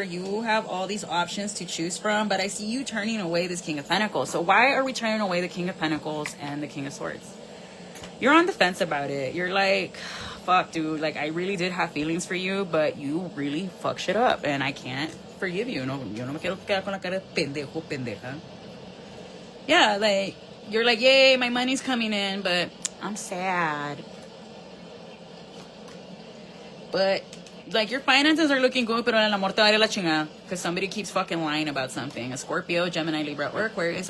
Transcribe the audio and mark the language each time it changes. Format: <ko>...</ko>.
<en>You have all these options to choose from. But I see you turning away this King of Pentacles. So why are we turning away the King of Pentacles and the King of Swords? You're on the fence about it. You're like, fuck, dude. Like, I really did have feelings for you, but you really fuck shit up. And I can't forgive you.</en> <es>No, yo no me quiero quedar con la cara de pendejo, pendeja.</es> <en>Yeah, like, you're like, yay, my money's coming in, but I'm sad. But, like, your finances are looking good,</en> <es>pero el amor te vale la chingada.</es> <en>Because somebody keeps fucking lying about something. A Scorpio, Gemini, Libra, or Aquarius.</en>